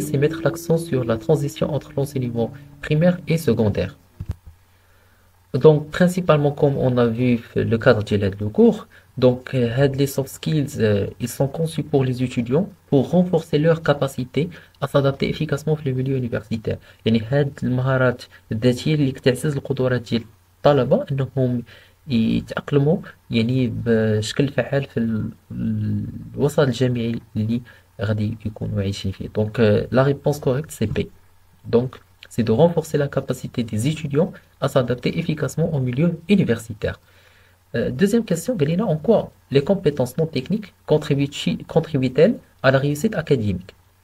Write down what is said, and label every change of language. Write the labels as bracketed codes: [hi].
[fr] C'est mettre l'accent sur la transition entre l'enseignement primaire et secondaire. Donc, principalement, comme on a vu le cadre de l'aide de cours, donc, les soft skills, ils sont conçus pour les étudiants pour renforcer leur capacité à s'adapter efficacement في le milieu universitaire. [ar] يعني هاد المهارات الذاتية اللي تعزز القدرات ديال الطلبة انهم يتأقلموا يعني بشكل فعال في الوسط الجامعي اللي غادي يكونوا عايشين فيه. [fr] Donc, la réponse correcte c'est B. Donc, c'est de renforcer la capacité des étudiants à s'adapter efficacement au milieu universitaire. Deuxième question, Galina, en quoi les compétences non techniques contribuent-elles à la réussite académique?